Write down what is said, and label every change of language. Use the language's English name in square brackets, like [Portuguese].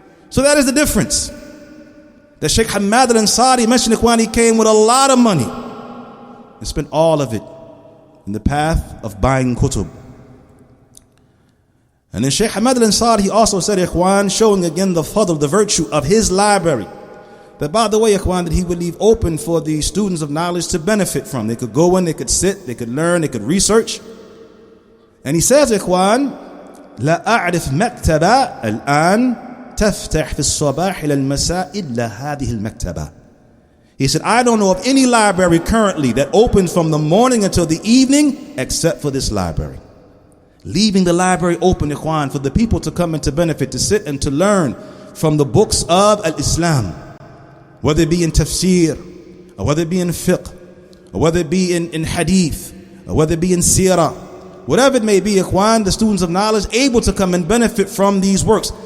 [English] So that is the difference. That Shaykh Hamad al-Ansari mentioned, ikhwan, he came with a lot of money and spent all of it in the path of buying kutub. And then Shaykh Hamad al-Ansari, he also said, ikhwan, showing again the fadl, the virtue of his library, that by the way, ikhwan, that he would leave open for the students of knowledge to benefit from. They could go in, they could sit, they could learn, they could research. And he says, ikhwan, [Arabic] لا أعرف مكتبة الآن تفتح في الصباح إلى المساء إلا هذه المكتبة. [English] He said, I don't know of any library currently that opens from the morning until the evening except for this library. Leaving the library open, ikhwan, for the people to come and to benefit, to sit and to learn from the books of Al-Islam, whether it be in tafsir, or whether it be in fiqh, or whether it be in hadith, or whether it be in seerah, whatever it may be, ikhwan, the students of knowledge able to come and benefit from these works.